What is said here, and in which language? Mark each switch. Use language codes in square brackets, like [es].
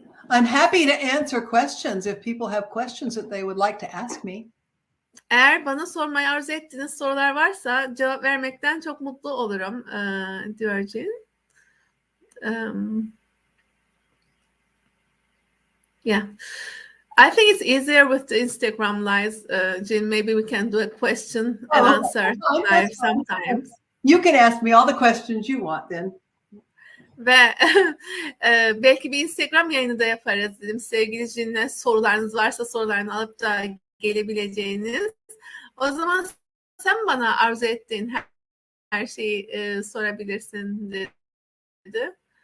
[en] I'm happy to answer questions if people have questions that they would like to ask me. [tr] Eğer bana sormayı arzu ettiğiniz sorular varsa cevap vermekten çok mutlu olurum diyor Jean. [en] Yeah. I think it's easier with the Instagram lives. Jean, maybe we can do a question and answer live sometimes. You can ask me all the questions you want then. [tr] Ve belki bir Instagram yayını da yaparız dedim. Sevgili Jean'le sorularınız varsa sorularını alıp da gelebileceğiniz. O zaman sen bana arzu ettiğin her şeyi sorabilirsin dedi.